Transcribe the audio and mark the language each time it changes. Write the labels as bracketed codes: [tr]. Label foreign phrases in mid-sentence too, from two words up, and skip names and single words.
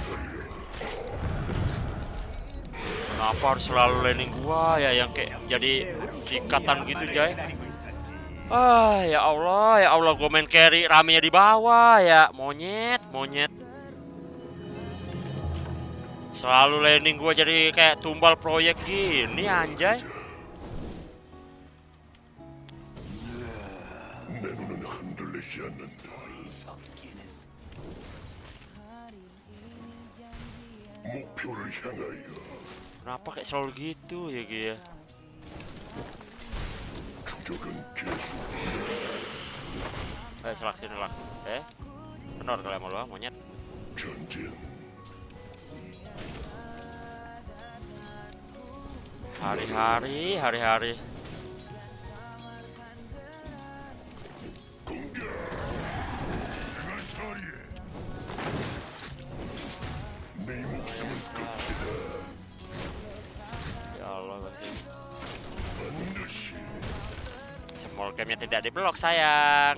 [id] Kenapa harus selalu landing gua ya yang kayak jadi sikatan gitu Jay? [ar] Ya Allah [id] gua main carry ramenya di bawah ya, monyet. Selalu landing gua jadi kayak tumbal proyek gini anjay. [ko] 내 눈은 흔들리지 않는다. 목표를 향하여 [id] Kenapa kayak selalu gitu ya Gia? [ko] 추적은 계속. [id] Selak sini lah. Benar kalau mau lu monyet. [ko] 전진. [id] Hari-hari. [ar] Ya Allah, [en] small game- [id] nya tidak diblok sayang.